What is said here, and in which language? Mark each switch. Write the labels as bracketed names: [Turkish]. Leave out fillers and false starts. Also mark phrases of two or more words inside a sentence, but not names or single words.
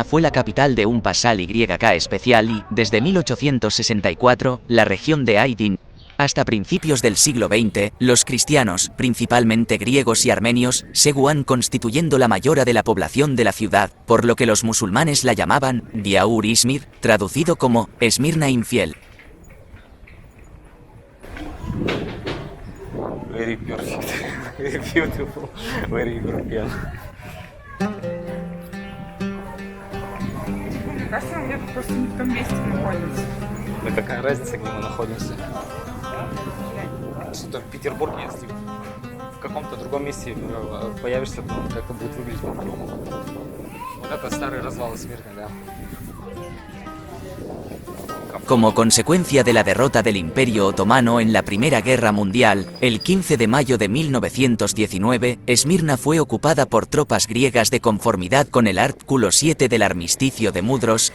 [Spanish] fue la capital de un pasal YK especial y, desde 1864, la región de Aydin. Hasta principios del siglo XX, los cristianos, principalmente griegos y armenios, seguían constituyendo la mayoría de la población de la ciudad, por lo que los musulmanes la llamaban Diaur Izmir, traducido como Esmirna infiel. [English] Very perfect. Very beautiful. Very European. [Russian] Мне кажется, мы просто не в том месте находимся. Да какая разница, где мы находимся? Что-то в Петербурге, если в каком-то другом месте появишься, то как-то будет выглядеть по-другому. Вот это старый развал Смирны, да. [Spanish] Como consecuencia de la derrota del Imperio Otomano en la Primera Guerra Mundial, el 15 de mayo de 1919, Esmirna fue ocupada por tropas griegas de conformidad con el artículo 7 del Armisticio de Mudros.